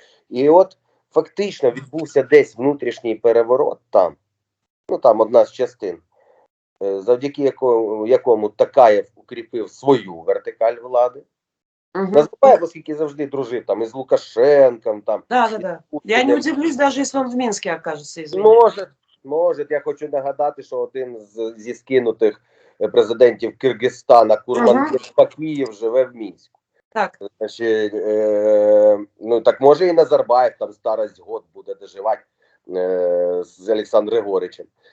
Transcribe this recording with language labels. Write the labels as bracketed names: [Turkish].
[Ukrainian] І от фактично відбувся десь внутрішній переворот там, ну там одна з частин, завдяки якому Токаєв укріпив свою вертикаль влади. Назарбаєв, оскільки завжди дружив там із Лукашенком. Там, [Russian] да. Я не удивлюсь, даже если он в Минске окажется, извините. [Ukrainian] Може. Я хочу нагадати, що один зі скинутих президентів Киргизстана, Курманбек Бакиєв, живе в Мінську. Так. Значить, ну так може і Назарбаєв там старость год буде доживати з Олександром Григоричем.